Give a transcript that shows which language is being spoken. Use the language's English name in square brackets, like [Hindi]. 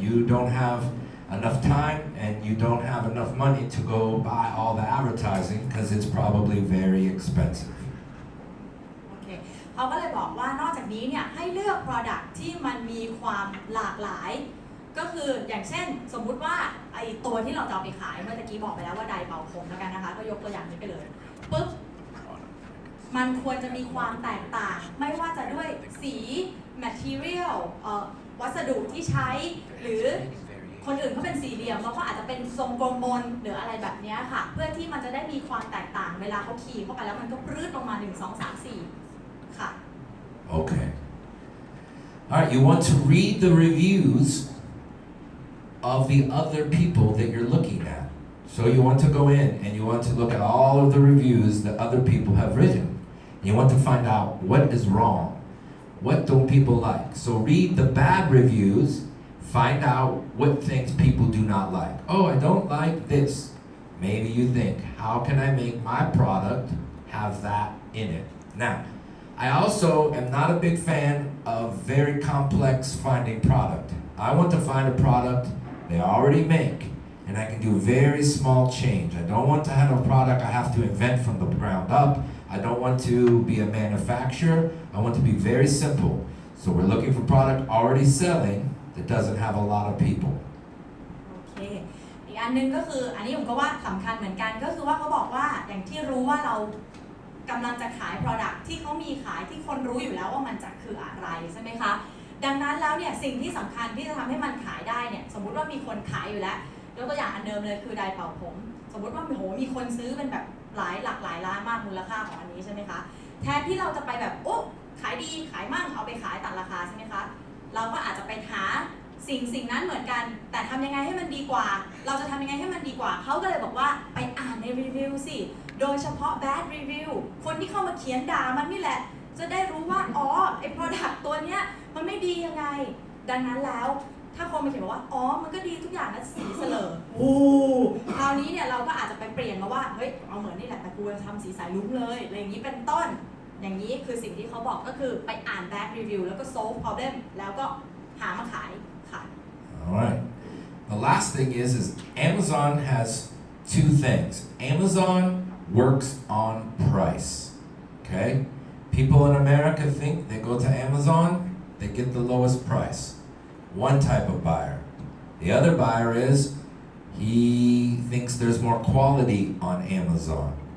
[English] You don't have enough time and you don't have enough money to go buy all the advertising because it's probably very expensive. [Thai] โอเคเขาก็เลยบอกว่านอกจากนี้เนี่ยให้เลือก product ที่มันมีความหลากหลายก็คืออย่างเช่นสมมุติว่าไอตัวที่เราจะเอาไปขายเมื่อตะกี้บอกไปแล้วว่าไดร์เป่าผมแล้วกันนะคะก็ยกตัวอย่างนี้ไปเลยปึ๊บ มันควรจะมีความแตกต่างไม่ว่าจะด้วยสี material วัสดุที่ใช้หรือคนอื่นเขาเป็นสี่เหลี่ยมแล้วก็อาจจะเป็นทรงกลมมนหรืออะไรแบบนี้ค่ะเพื่อที่มันจะได้มีความแตกต่างเวลาเขาขี่เข้าไปแล้วมันก็ปรื้ดลงมา1 2 3 4ค่ะ [English] Okay. All right, you want to read the reviews of the other people that you're looking at. So you want to go in and you want to look at all of the reviews that other people have written. You want to find out what is wrong. What don't people like? So read the bad reviews, find out what things people do not like. Oh, I don't like this. Maybe you think, how can I make my product have that in it? Now, I also am not a big fan of very complex finding product. I want to find a product they already make, and I can do very small change. I don't want to have a product I have to invent from the ground up. I don't want to be a manufacturer. I want to be very simple. So we're looking for product already selling that doesn't have a lot of people. [Thai] โอเคอีกอันนึงก็คืออันนี้ผมก็ว่าสำคัญเหมือนกันก็คือว่าเขาบอกว่าอย่างที่รู้ว่าเรากำลังจะขาย product ที่เขามีขายที่คนรู้อยู่แล้วว่ามันจะคืออะไรใช่ไหมคะดังนั้นแล้วเนี่ยสิ่งที่สำคัญที่จะทำให้มันขายได้เนี่ยสมมุติว่ามีคนขายอยู่แล้วยกตัวอย่างอันเดิมเลยคือไดร์เป่าผมสมมุติว่าโหมีคนซื้อเป็นแบบหลากหลายล้านมากมูลค่าของอันนี้ใช่ไหมคะแทนที่เราจะไปแบบโอ้ขายดีขายมั่งเอาไปขายตัดราคาใช่ไหมคะเราก็อาจจะไปหา สิ่งนั้นเหมือนกันแต่ทำยังไงให้มันดีกว่าเราจะทำยังไงให้มันดีกว่าเขาก็เลยบอกว่าไปอ่านในรีวิวสิโดยเฉพาะ bad review คนที่เข้ามาเขียนด่ามันนี่แหละจะได้รู้ว่าอ๋อไอ้ product ตัวเนี้ยมันไม่ดียังไง ดังนั้นแล้วถ้าคนมาเขียนบอกว่าอ๋อมันก็ดีทุกอย่างนะสีเสลอโอ้คราวนี้เนี่ยเราก็อาจจะไปเปลี่ยนมาว่าเฮ้ยเอาเหมือนนี่แหละแต่กูจะทำสีสายลุ้งเลยอะไรอย่างนี้เป็นต้นอย่างนี้คือสิ่งที่เขาบอกก็คือไปอ่าน bad review แล้วก็ [English] solve problem [Thai] แล้วก็หามาขายค่ะ [English] All right. The last thing is Amazon has two things. Amazon works on price. Okay? People in America think they go to Amazon, they get the lowest price. One type of buyer. The other buyer is he thinks there's more quality on Amazon.